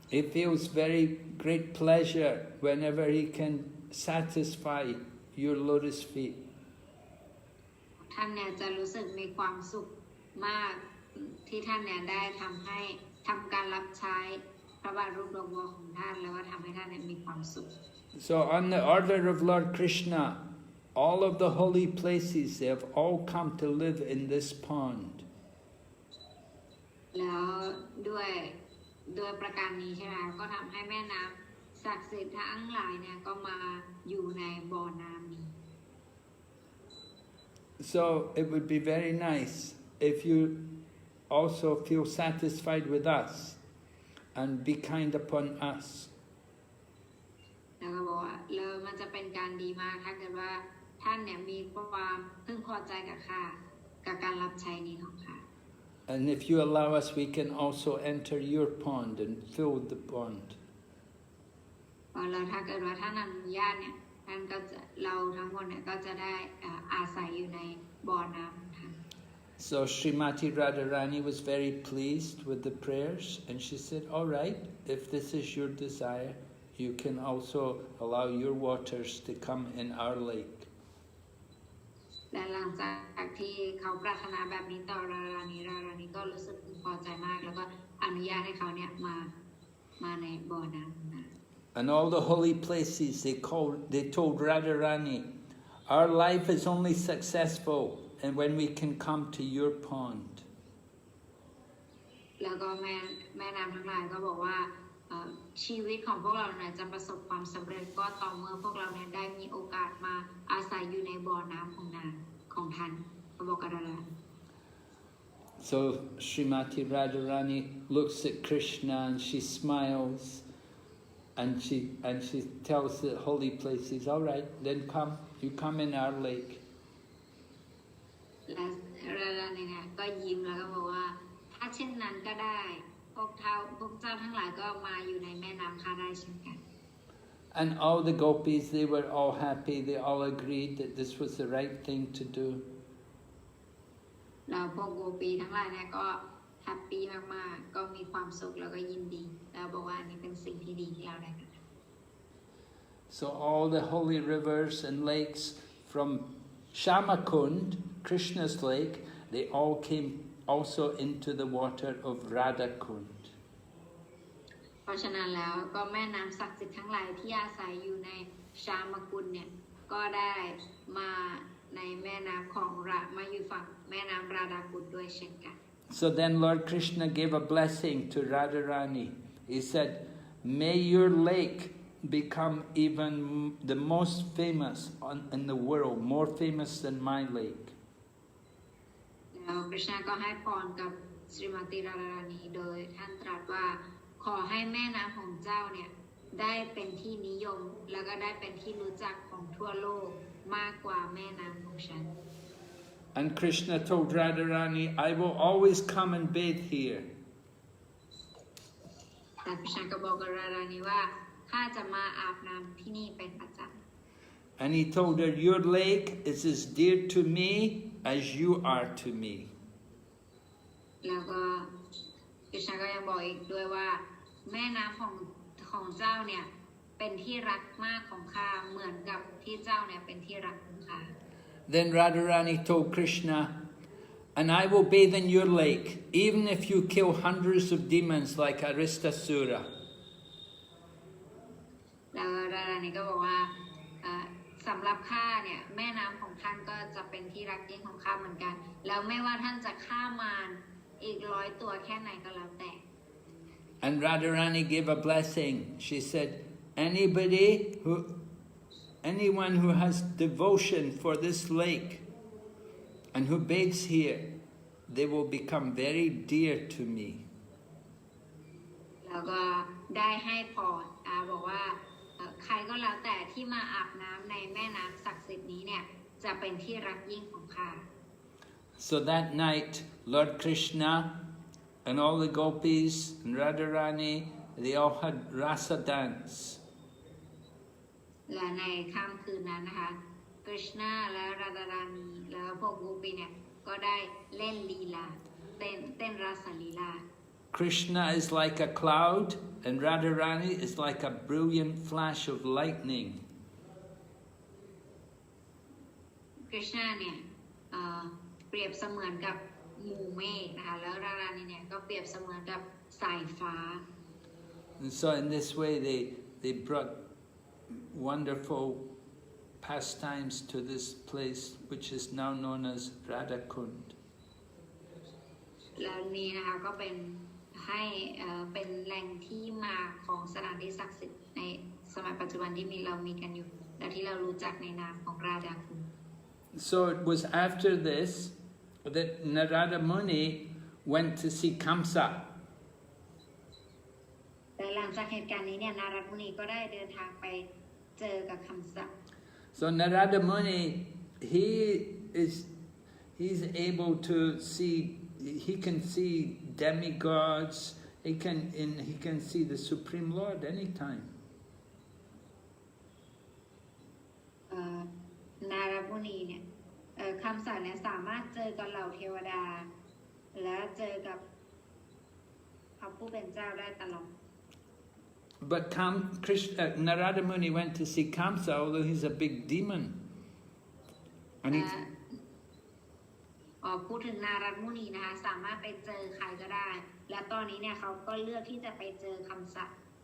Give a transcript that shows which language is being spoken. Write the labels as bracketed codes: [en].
[en] He feels very great pleasure whenever he can satisfy your lotus feet. [th] ท่านเนี่ยจะรู้สึกมีความสุขมากที่ท่านเนี่ยได้ทำการรับใช้พระบาทรูปดอกบัวของท่านแล้วก็ทำให้ท่านเนี่ยมีความสุข [en] So on the order of Lord Krishna, all of the holy places, they have all come to live in this pond. [th] แล้วด้วยประการนี้ใช่ไหมก็ทำให้แม่น้ำศักดิ์สิทธิ์ทั้งหลายเนี่ยก็มาอยู่ในบ่อน้ำนี้ [en] So it would be very nice if you also feel satisfied with us and be kind upon us. [th] แล้วมันจะเป็นการดีมากถ้าเกิดว่าท่านเนี่ยมีความพึงพอใจกับข้ากับการรับใช้นี้ของข้า [en] And if you allow us, we can also enter your pond and fill the pond. [th] แล้วถ้าเกิดว่าท่านอนุญาตเนี่ยท่านก็จะเราทั้งหมดเนี่ยก็จะได้อาศัยอยู่ในบ่อน้ำของท่าน [en] So Srimati Radharani was very pleased with the prayers, and she said, all right, if this is your desire, you can also allow your waters to come in our lake. [th] และหลังจากที่เขาปรารถนาแบบนี้ต่อรารานีก็รู้สึกพอใจมากแล้วก็อนุญาตให้เขาเนี่ยมาในบ่อน้ำนะ [en] And all the holy places, they told Radharani, our life is only successful and when we can come to your pond. [th] แล้วก็แม่น้ำทั้งหลายก็บอกว่าชีวิตของพวกเราเนี่ยจะประสบความสำเร็จก็ต่อเมื่อพวกเราเนี่ยได้มีโอกาสมาอาศัยอยู่ในบ่อน้ำของท่านพระบอกกับเรา [en] So Srimati Radharani looks at Krishna and she smiles and she tells the holy places, all right, then come, you come in our lake. [th] และรารานีเนี่ยก็ยิ้มแล้วก็บอกว่าถ้าเช่นนั้นก็ได้พวกเจ้าทั้งหลายก็มาอยู่ในแม่น้ำข้าได้เช่นกัน [en] And all the gopis, they were all happy, they all agreed that this was the right thing to do. [th] แล้วพวกโกปีทั้งหลายเนี่ยก็แฮปปี้มากๆก็มีความสุขแล้วก็ยินดีแล้วบอกว่าอันนี้เป็นสิ่งที่ดีที่เราได้ทำ [en] So all the holy rivers and lakes from Shamakund, Krishna's lake, they all came also into the water of Radhakund. [th] เพราะฉะนั้นแล้วก็แม่น้ำศักดิ์สิทธิ์ทั้งหลายที่อาศัยอยู่ในชามกุลเนี่ยก็ได้มาในแม่น้ำของมาอยู่ฝั่งแม่น้ำราดากุลด้วยเช่นกัน [en] So then Lord Krishna gave a blessing to Radharani. He said, may your lake become even the most famous in the world, more famous than my lake. [th] แล้วคริชนาก็ให้พรกับสรีมติรารานีโดยท่านตรัสว่าขอให้แม่น้ำของเจ้าเนี่ยได้เป็นที่นิยมแล้วก็ได้เป็นที่รู้จักของทั่วโลกมากกว่าแม่น้ำของฉัน [en] And Krishna told Radharani, I will always come and bathe here. [th] แต่คริชนาก็บอกกับรารานีว่าข้าจะมาอาบน้ำที่นี่เป็นประจำ [en] And he told her, your lake is as dear to me as you are to me. [th] แล้วก็คริชนาก็ยังบอกอีกด้วยว่าแม่น้ำของเจ้าเนี่ยเป็นที่รักมากของข้าเหมือนกับที่เจ้าเนี่ยเป็นที่รักของข้า [en] Then Radharani told Krishna, and I will bathe in your lake, even if you kill hundreds of demons like Aristasura. [th] แล้วรารานีก็บอกว่าสำหรับข้าเนี่ยแม่น้ำของท่านก็จะเป็นที่รักยิ่งของข้าเหมือนกันแล้วไม่ว่าท่านจะฆ่ามารอีก100 ตัวแค่ไหนก็แล้วแต่ [en] And Radharani gave a blessing. She said, anyone who has devotion for this lake and who bathes here, they will become very dear to me. [th] แล้วก็ได้ให้พรบอกว่าใครก็แล้วแต่ที่มาอาบน้ำในแม่น้ำศักดิ์สิทธิ์นี้เนี่ยจะเป็นที่รักยิ่งของข้า [en] So that night, Lord Krishna and all the gopis and Radharani, they all had rasa dance. [th] และในค่ำคืนนั้นนะคะกฤษณาและราดารานีแล้วพวกโกปีเนี่ยก็ได้เล่นลีลาเต้นราสลีลา [en] Krishna is like a cloud and Radharani is like a brilliant flash of lightning. [th] กฤษณาเนี่ยเปรียบเสมือนกับหมู่เมฆนะคะแล้วรารานีเนี่ยก็เปรียบเสมือนกับสายฟ้า [en] And so in this way they brought wonderful pastimes to this place which is now known as Radhakund. [th] แล้วนี้นะคะก็เป็นให้เป็นแหล่งที่มาของสถานที่ศักดิ์สิทธิ์ในสมัยปัจจุบันที่เรามีกันอยู่และที่เรารู้จักในนามของราดาคุณ [en] So it was after this that Narada Muni went to see Kaṁsa. [th] แต่หลังจากเหตุการณ์นี้เนี่ยนารัตมุนีก็ได้เดินทางไป เจอกับคำศัพท์ [en] So Narada Muni, he's able to see, he can see demigods, he can see the Supreme Lord anytime. [th] นารามุนีเนี่ยคำศัพท์เนี่ยสามารถเจอกับเหล่าเทวดาและเจอกับพระผู้เป็นเจ้าได้ตลอด [en] But Narada Muni went to see Kaṁsa, although he's a big demon. And [th] พูดถึงนารามุนีนะคะสามารถไปเจอใครก็ได้และตอนนี้เนี่ยเขาก็เลือกที่จะไปเจอคำศัพท์